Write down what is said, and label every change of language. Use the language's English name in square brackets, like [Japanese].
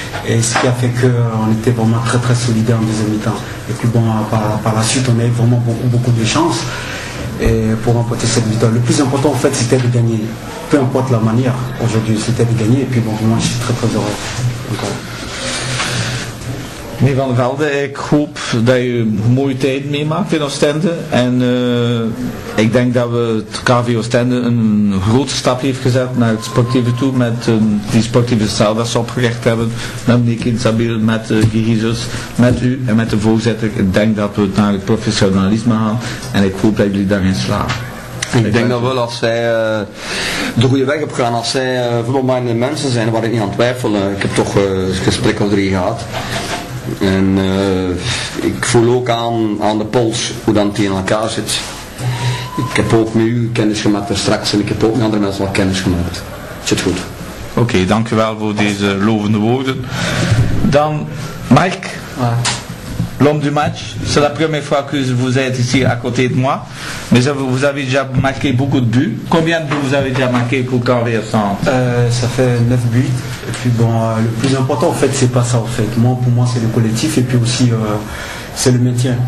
[French] Et ce qui a fait qu'on était vraiment très très solidaires en deuxième mi-temps. Et puis bon, par la suite, on a eu vraiment beaucoup de chance pour remporter cette victoire. Le plus important en fait, c'était de gagner. Peu importe la manière, aujourd'hui, c'était de gagner. Et puis bon, moi, je suis très très heureux. Encore. [Dutch] Meneer Van der Velde, ik hoop dat je mooie tijd meemaakt in Oostende. En ik denk dat we het KV Oostende een grote stap heeft gezet naar het sportieve toe. Met die sportieve cel dat ze opgericht hebben. Met meneer Kinsabil, met Gigizus, met u en met de voorzitter. Ik denk dat we naar het professionalisme gaan. En ik hoop dat jullie daarin slagen. Ik denk dat wel als zij de goede weg op gaan, als zij voetbalminded mensen zijn, waar ik niet aan twijfel. Ik heb toch een gesprek of 3 gehad. En ik voel ook aan de pols hoe dan het in elkaar zit. Ik heb ook met u kennis gemaakt straks en ik heb ook met andere mensen wat kennis gemaakt. Het zit goed. Oké, dank u wel voor deze lovende woorden. [French] Dan Marc, l'homme du match. C'est la première fois que vous êtes ici à côté de moi. Mais vous avez déjà marqué beaucoup de buts. Combien de buts vous avez déjà marqué pour KV Oostende? Ça fait 9 buts. Et puis bon, le plus important en fait, c'est pas ça en fait. Pour moi c'est le collectif et puis aussi c'est le maintien.